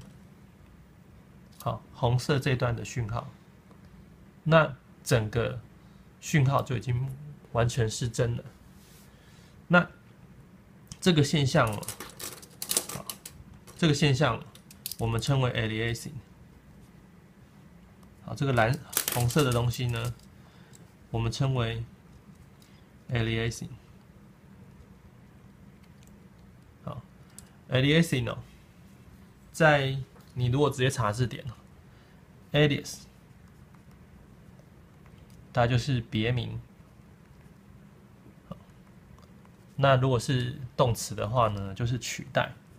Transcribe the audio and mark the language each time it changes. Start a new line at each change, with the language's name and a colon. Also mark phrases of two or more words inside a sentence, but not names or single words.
Chinese: 好，紅色這段的訊號，那整個訊號就已經完全失真了。那這個現象，這個現象我們稱為 aliasing。好，這個紅色的東西呢，我們稱為 aliasing。好 ，aliasing 哦，在你如果直接查字典 ，alias， 它就是別名。那如果是動詞的話呢，就是取代。